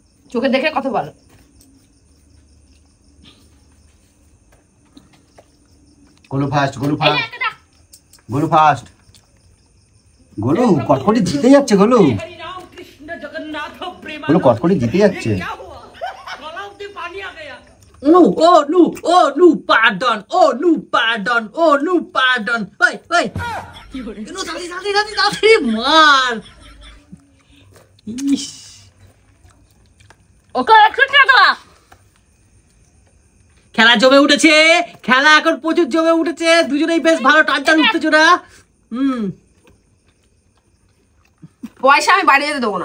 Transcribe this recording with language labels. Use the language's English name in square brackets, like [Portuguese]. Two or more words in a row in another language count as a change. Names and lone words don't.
[Bangla] চোখে দেখে কথা বলো। গোলু ফার্স্ট, গোলু ফার্স্ট, গোলু ফার্স্ট। গোলু কটকটি জিতে যাচ্ছে, গোলু গোলু কটকটি জিতে যাচ্ছে। [English] No, oh no, oh no, pardon, oh no, pardon, oh no, pardon. Hey, hey. No, [Bangla] তাড়াতাড়ি মার। ইস, ওকে একটু টাকা খেলা জমে উঠেছে, খেলা এখন প্রচুর জমে উঠেছে, দুজনেই বেশ ভালো টানটান উত্তেজনা। পয়সা আমি বাড়ি যেতে দেবো না।